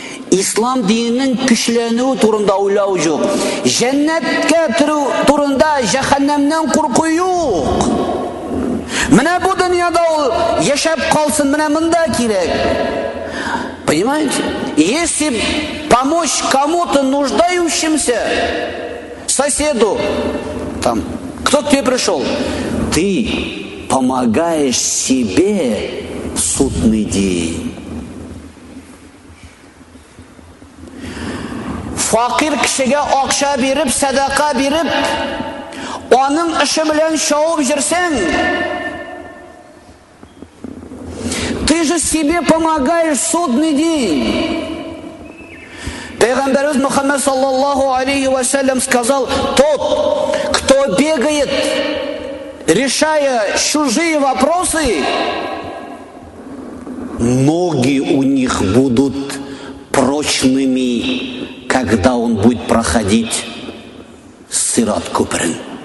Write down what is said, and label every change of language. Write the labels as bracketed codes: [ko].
[tt] Ислам дининең көчләнү турында уйлау юк. Дәннәткә турында җәһәннәмнән курку юк. Менә бу дөньяда ул яшәп калсын, менә монда кирәк. [ru] Понимаете? Если помочь кому-то нуждающимся, соседу, там, кто к тебе пришел? Ты помогаешь себе в судный день. [tt] Факир кешегә акча биреп, садака биреп, аның эше белән шаулып йөрсәң, [ru] ты же себе помогаешь в судный день. Пайгамбер Мухаммад саллаллаху алейхи ва саллям сказал: тот, кто бегает, решая чужие вопросы, ноги у них будут прочными, когда он будет проходить Сират Куприн.